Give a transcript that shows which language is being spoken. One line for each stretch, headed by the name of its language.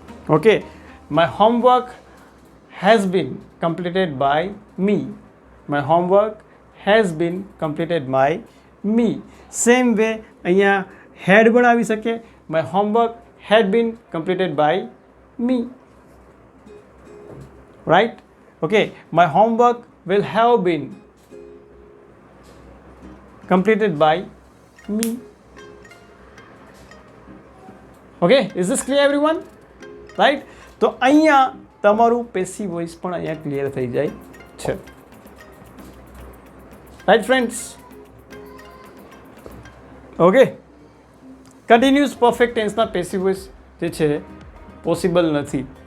English: Okay, my homework has been completed by me. My homework has been completed by me. Same way
Gujarati: અહીંયા had પણ આવી શકે.
English: My homework had been completed by me. Right? Okay, my homework will have been completed by me. Okay, is this clear everyone? Right?
Gujarati: તો અહીંયા તમારું passive voice પણ અહીંયા clear થઈ જાય છે, right friends? Okay, continuous perfect ટેન્સના passive voice જે છે પોસિબલ નથી.